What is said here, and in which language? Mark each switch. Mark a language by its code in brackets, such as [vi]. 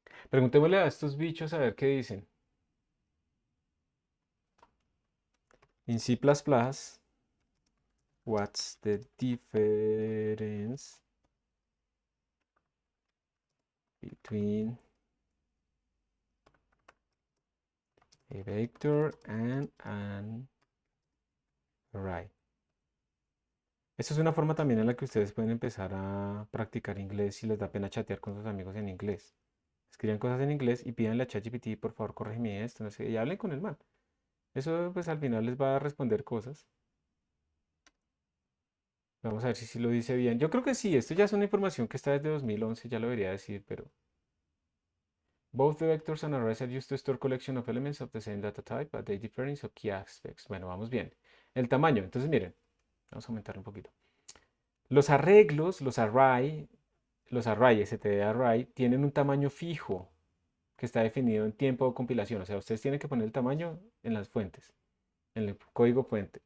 [es] Preguntémosle a estos bichos a ver qué dicen. [en] In C++, what's the difference between a vector and an array? [es] Esta es una forma también en la que ustedes pueden empezar a practicar inglés si les da pena chatear con sus amigos en inglés. Escriban cosas en inglés y pídanle a ChatGPT, por favor, corrígeme esto, no sé, y hablen con el man. Eso pues al final les va a responder cosas. Vamos a ver si lo dice bien. Yo creo que sí, esto ya es una información que está desde 2011, ya lo debería decir, pero... [en] Both the vectors and arrays are used to store collection of elements of the same data type, but they differ in some key aspects. [es] Bueno, vamos bien. El tamaño, entonces miren, vamos a aumentarlo un poquito. Los arreglos, los array, std array, tienen un tamaño fijo que está definido en tiempo de compilación. O sea, ustedes tienen que poner el tamaño en las fuentes, en el código fuente.